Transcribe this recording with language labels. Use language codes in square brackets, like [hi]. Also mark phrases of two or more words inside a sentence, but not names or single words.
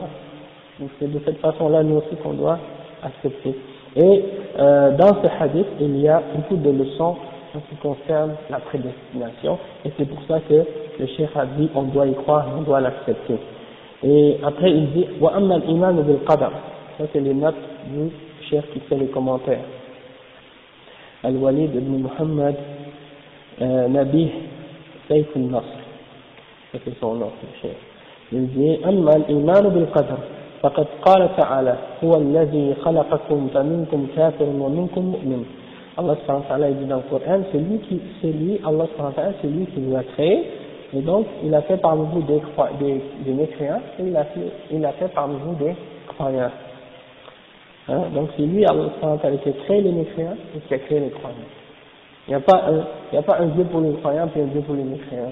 [fr] Donc c'est de cette façon-là nous aussi qu'on doit accepter. Et dans ce hadith, il y a beaucoup de leçons en ce qui concerne la prédestination, et c'est pour ça que le cheikh a dit on doit y croire, on doit l'accepter. Et après il dit [ar] وأما الإيمان بالقدر, [fr] ça c'est les notes du cheikh qui fait les commentaires. Al-Walid ibn Muhammad Nabih Sayf al-Nasr, ça c'est son nom, le cheikh. Il dit [ar] أما الإيمان بالقدر فقد قال تعالى هو الذي خلقكم فمنكم كافر ومنكم مؤمن. الله سبحانه وتعالى [fr] dit dans le Coran, c'est lui, [ar] الله سبحانه وتعالى, [fr] c'est lui qui vous a créé, et donc il a fait parmi vous des mécréants, et il a fait parmi vous des croyants. Hein? Donc c'est lui, [ar] الله سبحانه وتعالى, [fr] qui a créé les mécréants et qui a créé les croyants. Il n'y a pas un Dieu pour les croyants puis un Dieu pour les mécréants.